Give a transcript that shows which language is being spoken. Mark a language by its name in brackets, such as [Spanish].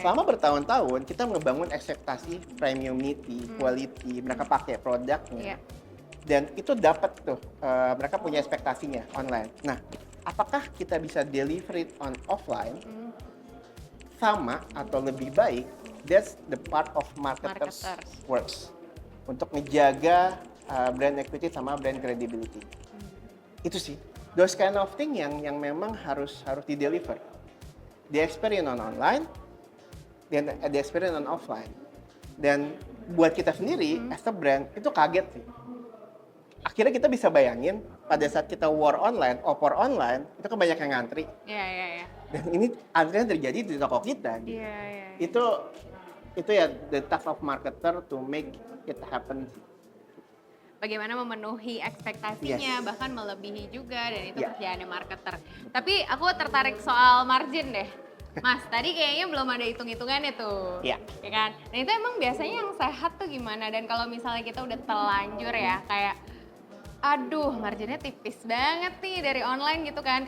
[Indonesian] Selama bertahun-tahun kita ngebangun ekspektasi premiumity, quality, mereka pakai produknya. Iya. Dan itu dapat tuh, mereka punya ekspektasinya online. Nah, apakah kita bisa [English] deliver it on offline [Indonesian] sama atau lebih baik? [English] That's the part of marketers works. [Indonesian] Untuk ngejaga brand equity sama brand credibility. Itu sih. [English] Those kind of thing [Indonesian] yang memang harus di-deliver. [English] The experience on online, dan the experience on offline. [Indonesian] Dan buat kita sendiri, [English] as a brand, [Indonesian] itu kaget sih. Akhirnya kita bisa bayangin, pada saat kita war online, opor online, itu kan banyak yang ngantri. Iya, iya, iya. Dan ini antrian terjadi di toko kita. Gitu. Iya, iya. Itu ya [English] the task of marketer to make it happen. [Indonesian] Bagaimana memenuhi ekspektasinya, [English] Yes. [Indonesian] bahkan melebihi juga, dan itu [English] Yeah. [Indonesian] kerjaannya marketer. Tapi aku tertarik soal margin deh. Mas, tadi kayaknya belum ada hitung-hitungannya tuh. Iya. Ya kan? Nah itu emang biasanya yang sehat tuh gimana? Dan kalau misalnya kita udah terlanjur ya, kayak aduh marginnya tipis banget nih dari online gitu kan.